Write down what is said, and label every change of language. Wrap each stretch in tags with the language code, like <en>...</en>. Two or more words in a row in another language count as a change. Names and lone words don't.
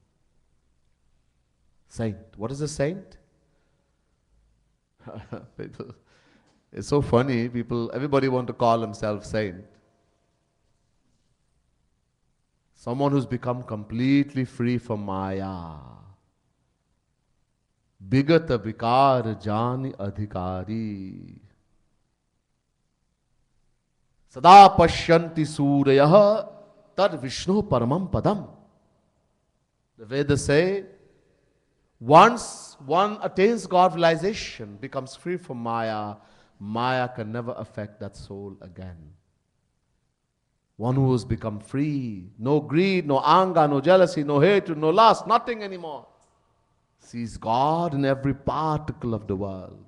<en>Saint. What is a saint? People, it's so funny. Everybody want to call themselves saint. Someone who's become completely free from Maya.</en> <awa>बिगत विकार जान अधिकारी</awa> <sa>सदा पश्यन्ति सूरयः तद विष्णु परमं पदम.</sa> <en>The Vedas say, once one attains God realization, becomes free from Maya, Maya can never affect that soul again. One who has become free, no greed, no anger, no jealousy, no hatred, no lust, nothing anymore, sees God in every particle of the world.</en>